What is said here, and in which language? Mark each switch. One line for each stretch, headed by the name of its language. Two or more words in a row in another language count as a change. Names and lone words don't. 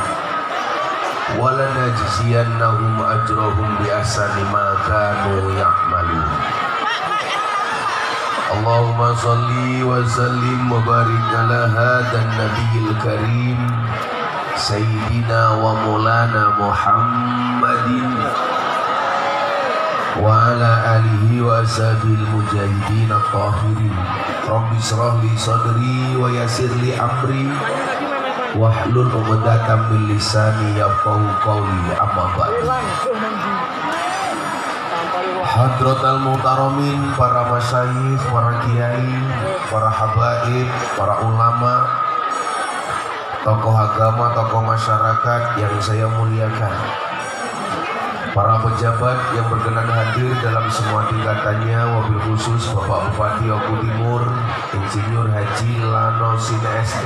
Arabic: ولنجزينهم أجرهم بأحسن ما كانوا يعملون اللهم صل وسلم وبارك على هذا النبي الكريم سيدنا ومولانا محمد وعلى آله وأصحابه المجاهدين الطاهرين رب اشرح لي صدري ويسر لي أمري واحلل عقدة من لساني يفقهوا قولي أما بعد. حضرات المحترمين,
Indonesian: para masyayikh, para kiai, para habaib, para ulama, tokoh agama, tokoh masyarakat yang saya muliakan, para pejabat yang berkenan hadir dalam semua tingkatannya,
Arabic: وبالخصوص
Indonesian: Bapak Bupati Oku Timur Insinyur Haji Lano Sinesti.